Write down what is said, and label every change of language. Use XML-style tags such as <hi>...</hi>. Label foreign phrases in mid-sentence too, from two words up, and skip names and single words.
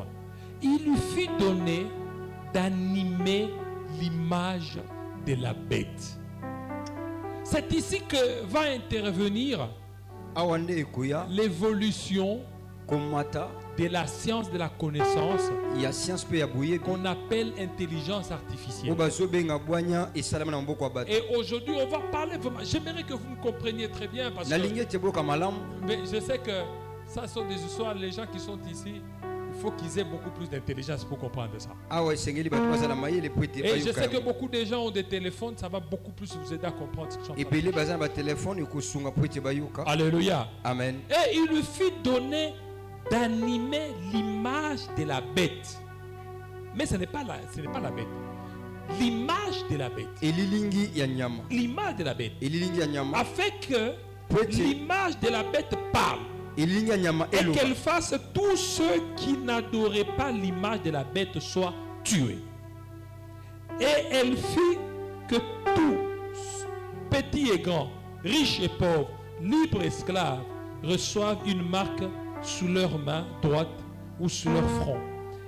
<fr>Il lui fut donné d'animer l'image de la bête. C'est ici que va intervenir</fr> <ln>Awande ekoya</ln> <fr>l'évolution</fr> <ln>komata</ln> <fr>de la science de la connaissance</fr> <ln>ya science pe ya boyebi.</ln> <fr>qu'on appelle intelligence artificielle.</fr> <ln>Obazobenga bwanya esalama na mboko ya bato.</ln> <fr>Et aujourd'hui, on va parler vraiment. J'aimerais que vous me compreniez très bien parce</fr> <ln>Na</ln> <fr>que</fr> <ln>lingi ete boka malamu.</ln> <fr>mais je sais que ça sont des histoires. Les gens qui sont ici, il faut qu'ils aient beaucoup plus d'intelligence pour comprendre ça.</fr> <ln>Awa esengeli bato bazala mayele po ete</ln> <fr>Et je sais</fr> <ln>bayoka</ln> <fr>que</fr> <ln>yango.</ln> <fr>beaucoup de gens ont des téléphones, ça va beaucoup plus vous aider à comprendre ce que je suis en train de</fr> <ln>Ebele baza na batelefone ekosunga po ete bayoka.</ln> <fr>dire. Alléluia. Amen. Et il lui fut donné d'animer l'image de la bête. Mais ce n'est pas la bête. L'image de la bête.</fr> <ln>Elilingi ya nyama.</ln> <fr>L'image de la bête.</fr> <ln>Elilingi ya nyama.</ln> <fr>Afin que</fr> <ln>Po ete</ln> <fr>l'image de la bête parle.</fr> <ln>elilingi ya nyama</ln> <fr>Et</fr> <ln>eloba.</ln> <fr>qu'elle fasse tous ceux qui n'adoraient pas l'image de la bête soient tués. Et elle fit que tous, petits et grands, riches et pauvres, libres et esclaves, reçoivent une marque sous leur main droite ou sous leur front.</fr>